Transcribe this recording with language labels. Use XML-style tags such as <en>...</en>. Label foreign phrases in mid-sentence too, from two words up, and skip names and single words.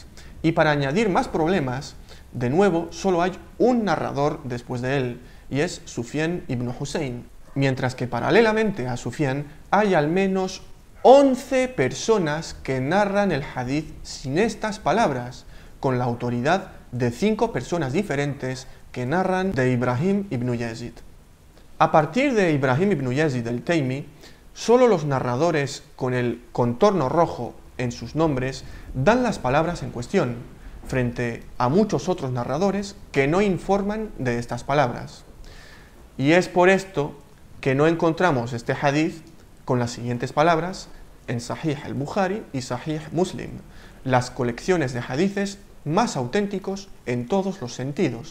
<es>Y para añadir más problemas, de nuevo, solo hay un narrador después de él, y es Sufyan ibn Hussein, mientras que paralelamente a Sufyan hay al menos 11 personas que narran el hadith sin estas palabras, con la autoridad de 5 personas diferentes que narran de Ibrahim ibn Yazid. A partir de Ibrahim ibn Yazid al-Taymi, solo los narradores con el contorno rojo en sus nombres dan las palabras en cuestión, frente a muchos otros narradores que no informan de estas palabras. Y es por esto que no encontramos este hadith con las siguientes palabras en Sahih al-Bukhari y Sahih Muslim, las colecciones de hadices más auténticos en todos los sentidos.</es>